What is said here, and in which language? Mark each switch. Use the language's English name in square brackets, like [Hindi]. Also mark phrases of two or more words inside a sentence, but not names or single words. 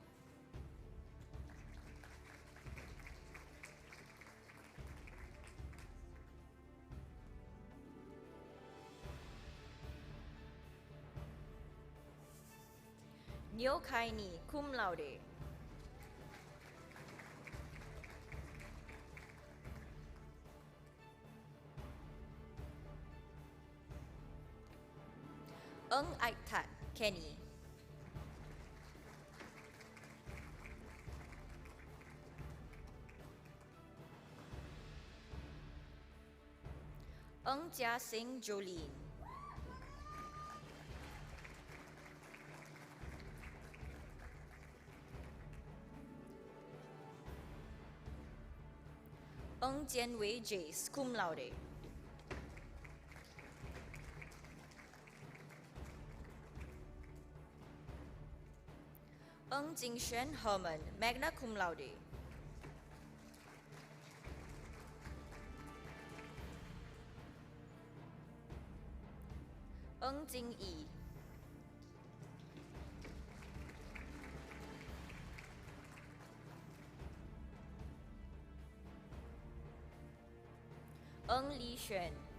[English] Neo Kai Ni, [Latin] cum laude. [English] Ng Aik Tat, Kenny. Ng Jia Sing, Jolene. Ng Jian Wei Jace, [Latin] cum laude. [English] Ng Jingxuan Herman, [Latin] magna cum laude. [English] Ng Jing Yi. Ng Li Xuan.